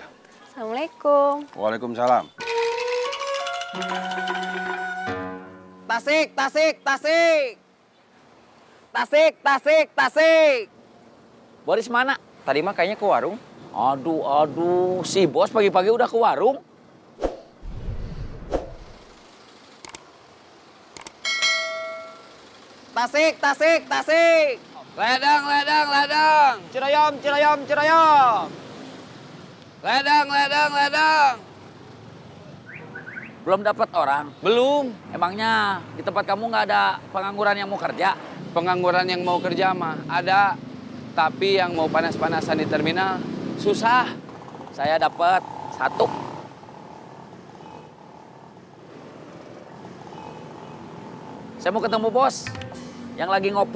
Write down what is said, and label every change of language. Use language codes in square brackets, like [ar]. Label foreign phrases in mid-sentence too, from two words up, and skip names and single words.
[id] Assalamualaikum. Waalaikumsalam. Tasik, tasik, tasik. Tasik, tasik, tasik. Boris mana? Tadi mah kayaknya ke warung. Aduh, si bos pagi-pagi udah ke warung. Tasik, tasik, tasik. Ledang, ledang, ledang. Cirayam, cirayam, cirayam. Ledang, ledang, ledang. Belum dapat orang. Belum. Emangnya di tempat kamu nggak ada pengangguran yang mau kerja? Pengangguran yang mau kerja mah ada. Tapi yang mau panas-panasan di terminal susah. Saya dapat 1. Saya mau ketemu bos yang lagi ngopi.